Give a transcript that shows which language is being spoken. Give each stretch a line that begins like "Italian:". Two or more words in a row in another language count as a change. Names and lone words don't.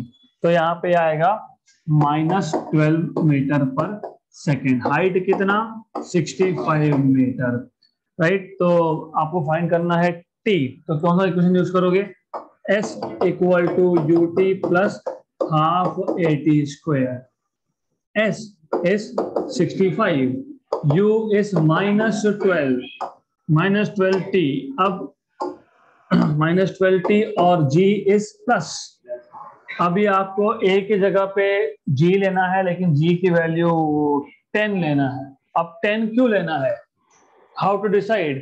Hindi: तो यहाँ पे आएगा -12 मीटर पर सेकेंड। हाइट कितना? 65 मीटर, राइट। तो आपको फाइंड करना है t, तो कौन सा इक्वेशन यूज करोगे?
English: s equal to ut plus half at square. s is 65, u is -12 t, अब -12t और g is प्लस।
Hindi: अभी आपको a की जगह पे g लेना है, लेकिन g की वैल्यू 10 लेना है। अब 10 क्यों लेना है?
English: how to decide?